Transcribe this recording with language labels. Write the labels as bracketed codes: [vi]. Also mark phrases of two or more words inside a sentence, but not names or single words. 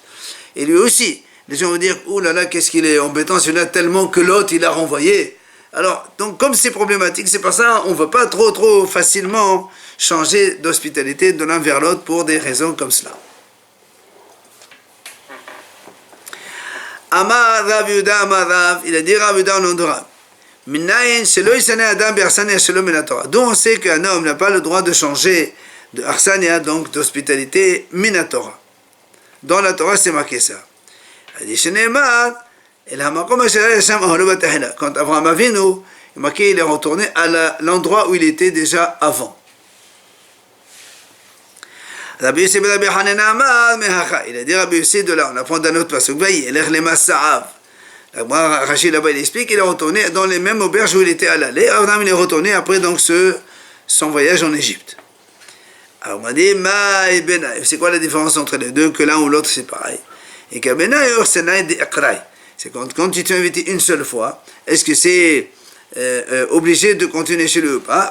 [fr] Et lui aussi, les gens vont dire, oh là là, qu'est-ce qu'il est embêtant celui-là, tellement que l'autre, il a renvoyé. Alors, donc, comme c'est problématique, c'est pour ça on ne veut pas trop facilement changer d'hospitalité de l'un vers l'autre pour des raisons comme cela. [arc] אמר רב יהודה אמר רב, [fr] il a dit Rav Yehuda au nom de Rav. [he] מניין שלא ישנה אדם באכסניה שלו מן התורה. [fr] D'où on sait qu'un homme n'a pas le droit de changer de arsania, donc d'hospitalité, [he] מן התורה. [fr] Dans la Torah, c'est marqué ça. Quand Abraham Avinu, il marqué, il est retourné à l'endroit où il était déjà avant. [arc] רבי יוסי בן רבי חנן אמר מהכא. [fr] Il a dit Rabbi Yossi de là, on apprend d'un autre pasuk. [he] וילך למסעיו. [fr] Rachid là-bas, il explique, il est retourné dans les mêmes auberges où il était à l'aller. Abraham, il est retourné après donc son voyage en Égypte. Alors on m'a dit, c'est quoi la différence entre les deux, que l'un ou l'autre c'est pareil. Et que c'est quand tu t'es invité une seule fois, est-ce que c'est obligé de continuer chez lui ou pas?